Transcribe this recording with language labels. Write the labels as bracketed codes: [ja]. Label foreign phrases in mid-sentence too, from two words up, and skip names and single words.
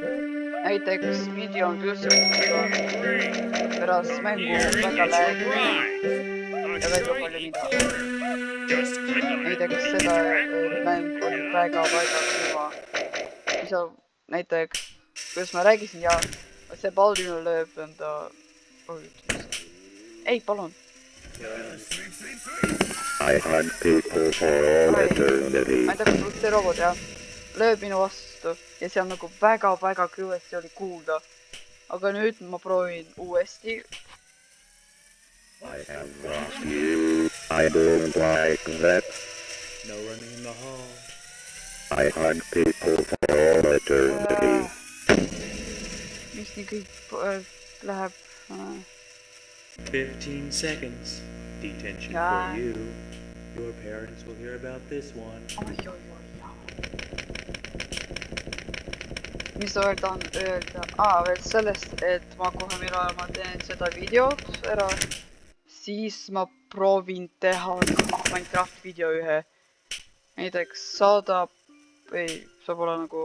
[et] Näiteks video on üldse pärast mängu väga läägi ja väga palju midagi. Näiteks seda mäng on väga kõva. Näiteks, kuidas ma räägisin ja see Balduril lööb enda... Ei, palun. [en] I hunt people for all eternity. [et] Ma ei tea, kas see robot, jah. Lööb minu vastu ja see on nagu väga kõvasti oli kuulda. Aga nüüd ma proovin uuesti. [en] I have lost you. I don't like that. No running in the hall. I hunt people for all eternity. [et] Mis nii kõik läheb... [en] 15 seconds. Detention Yeah. for you. Your parents will hear about this one. [et] Mis ma veel tahan öelda? Veel sellest, et ma kohe millal ma teen seda videot ära, siis ma proovin teha Minecraft video ühe. Näiteks saab olla nagu...